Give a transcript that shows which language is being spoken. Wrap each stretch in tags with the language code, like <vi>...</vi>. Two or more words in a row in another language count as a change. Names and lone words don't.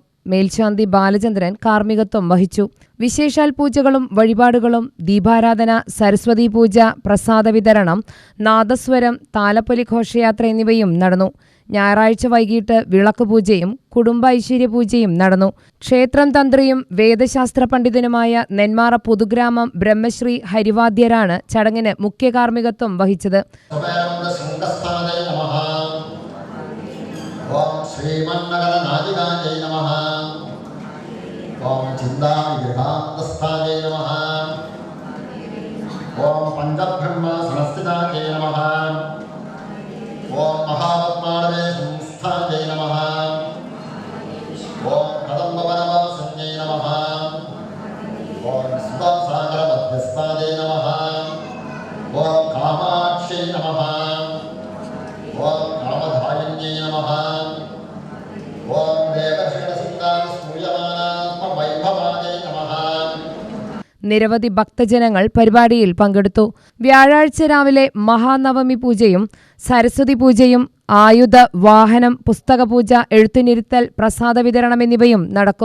<ml>മേൽശാന്തി ബാലചന്ദ്രൻ കാർമ്മികത്വം വഹിച്ചു. വിശേഷാൽ പൂജകളും വഴിപാടുകളും, ദീപാരാധന, സരസ്വതി പൂജ, പ്രസാദ വിതരണം, നാദസ്വരം, താലപ്പൊലി ഘോഷയാത്ര എന്നിവയും നടന്നു. ഞായറാഴ്ച വൈകിട്ട് വിളക്ക് പൂജയും കുടുംബ ഐശ്വര്യ പൂജയും നടന്നു. ക്ഷേത്രം തന്ത്രിയും വേദശാസ്ത്ര പണ്ഡിതനുമായ നെന്മാറ പുതുഗ്രാമം ബ്രഹ്മശ്രീ ഹരിവാദ്യരാണ് ചടങ്ങിന് മുഖ്യ കാർമ്മികത്വം വഹിച്ചത്.</ml> <sa>ओम श्रीमन्नगर नादिकांजय नमः। ओम चिन्तामणिगृहान्तस्थायै नमः। ओम पंचब्रह्म संस्थितायै नमः। ओम महापद्मार्गे संस्थायै नमः। ओम कदम्बवनवासिन्यै नमः। ओम सुधासागर मध्यस्थायै नमः। ओम कामाक्ष्यै नमः। ओम कामधारिण्यै नमः।</sa> <ml>നിരവധി ഭക്തജനങ്ങൾ പരിപാടിയിൽ പങ്കെടുത്തു. വ്യാഴാഴ്ച രാവിലെ മഹാനവമി പൂജയും സരസ്വതി പൂജയും, ആയുധ വാഹനം, പുസ്തകപൂജ, എഴുത്തിനിരുത്തൽ, പ്രസാദ വിതരണം എന്നിവയും നടക്കും.</ml>